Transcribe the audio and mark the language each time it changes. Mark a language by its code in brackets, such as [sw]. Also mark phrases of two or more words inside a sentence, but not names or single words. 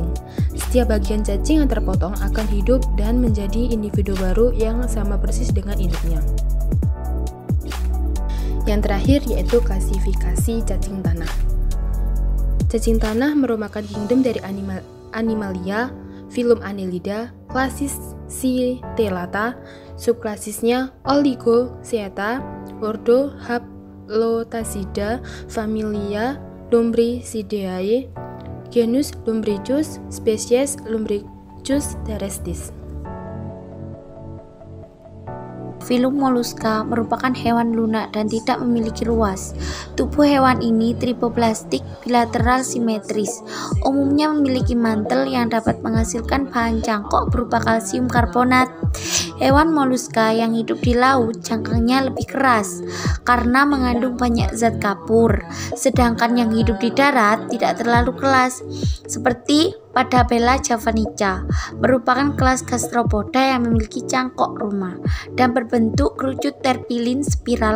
[id] Setiap bagian cacing yang terpotong akan hidup dan menjadi individu baru yang sama persis dengan induknya. Yang terakhir yaitu klasifikasi cacing tanah. Cacing tanah merupakan kingdom dari Animalia, filum Annelida, klasis Citellata, subklasisnya Oligochaeta, ordo Haplotacida, familia Lumbricidae, genus Lumbricus, spesies Lumbricus terrestis. Filum Mollusca merupakan hewan lunak dan tidak memiliki ruas. Tubuh hewan ini tripoblastik bilateral simetris. Umumnya memiliki mantel yang dapat menghasilkan bahan cangkok berupa kalsium karbonat. Hewan Mollusca yang hidup di laut cangkangnya lebih keras karena mengandung banyak zat kapur, sedangkan yang hidup di darat tidak terlalu keras, seperti Padabella javanica, merupakan kelas gastropoda yang memiliki cangkok rumah dan berbentuk kerucut terpilin spiral.